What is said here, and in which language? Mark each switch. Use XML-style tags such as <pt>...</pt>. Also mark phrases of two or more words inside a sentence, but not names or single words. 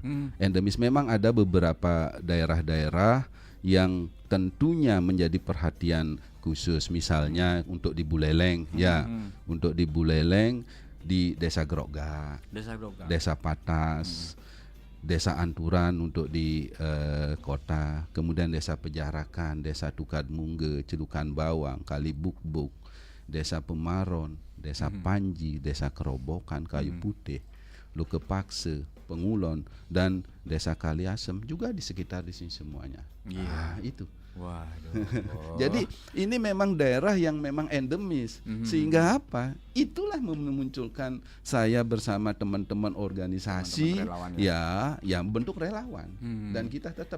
<id>Endemis, memang ada beberapa daerah-daerah yang tentunya menjadi perhatian khusus. Misalnya untuk di Buleleng untuk di Buleleng di Desa Grogga, Desa Patas, Desa Anturan untuk di kota, kemudian Desa Pejarakan, Desa Tukad Mungge, Celukan Bawang, Kali Bukbuk, Desa Pemaron, Desa Panji, Desa Kerobokan, Kayu Putih, Lukepakse, Pengulon, dan Desa Kaliasem juga di sekitar di sini semuanya. Itu. Jadi ini memang daerah yang memang endemis, sehingga apa? Itulah memunculkan saya bersama teman-teman organisasi yang bentuk relawan dan kita tetap.</id>